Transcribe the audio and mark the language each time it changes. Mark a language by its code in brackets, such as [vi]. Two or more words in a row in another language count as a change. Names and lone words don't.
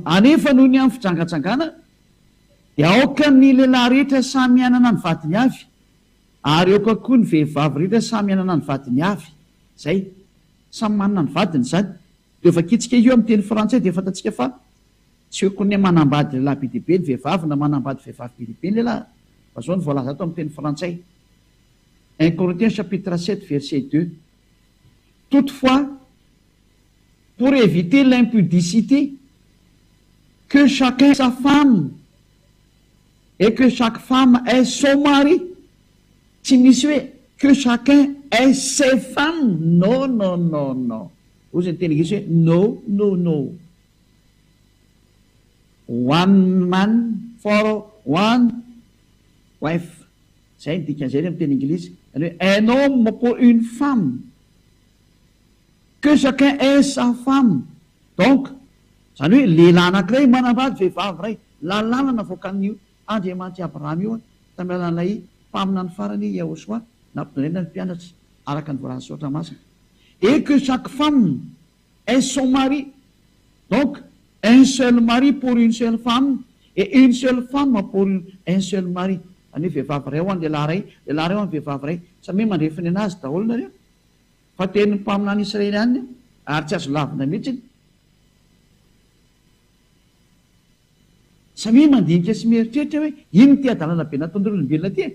[mg] Anefa noho ny amin'ny fijangajangana dia aoka ny lehilahy rehetra samy anana ny vadiny avy, ary aoka koa ny vehivavy rehetra samy anana ny vadiny avy. Zay samy manana ny vadiny zany. Dia vakitsika io amin'ny teny frantsay dia fantatsika fa tsy hoe koa ny manambady lehilahy be dia be ny vehivavy na manambady vehivavy be dia be ny lehilahy. Fa zao ny voalaza ato amin'ny teny frantsay. [fr] 1 Corinthiens chapitre 7 verset 2. Toutefois, pour éviter l'impudicité, que chacun ait sa femme et que chaque femme ait son mari. [mg] Tsy misy hoe [fr] que chacun ait ses femmes. Non, non, non, non. [mg] Ozy ny teny Inglisy hoe [en] no, no, no. One man for one wife. [mg] Zay ny dikan'izay amin'ny teny Inglisy. [fr] Un homme pour une femme, que chacun ait sa femme. [mg] Donc zany hoe lehilahy anankiray manambady vehivavy ray, lalàna voakan'io Andriamanitra Abrahama io tamin'ny alalan'ilay mpaminany farany Yahosoa nampidonena ny mpianatra araka ny voalaza soatra masina. [fr] Et que chaque femme ait son mari. Donc un seul mari pour une seule femme et une seule femme pour un seul mari. [mg] Any hoe vehivavy ray ho any lehilahy ray, lehilahy ray ho any vehivavy ray, samy mandrefiny anazy daholo nareo. Fa teny mpaminany Israely any ary tsy azo lavina mihitsy. Samy mandinika sy mieritreritra hoe ino ty adalana be nataon'olombelona ty.